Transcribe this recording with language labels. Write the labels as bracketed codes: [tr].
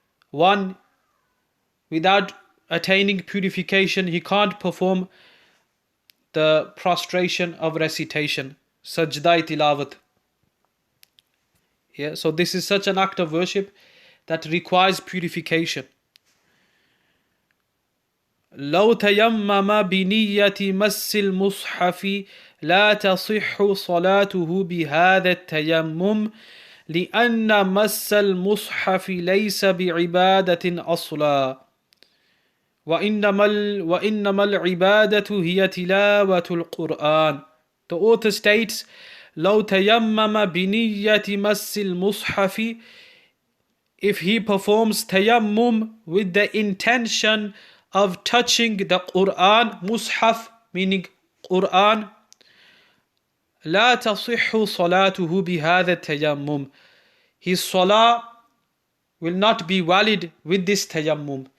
[en] One, without attaining purification, he can't perform the prostration of recitation, sajda tilawat. Yeah, so this is such an act of worship that requires purification. [ar] لو تيمم بنية مس المصحف لا تصح صلاته بهذا التيمم لأن مس المصحف ليس بعبادة أصلا وإنما العبادة هي تلاوة القرآن. [en] The author states, [ar] لو تيمم بنية مس المصحف, [en] if he performs tayammum with the intention of touching the Quran, mushaf meaning Quran, [ar] لا تصح صلاته بهذا التيمم, [en] his salah will not be valid with this tayammum.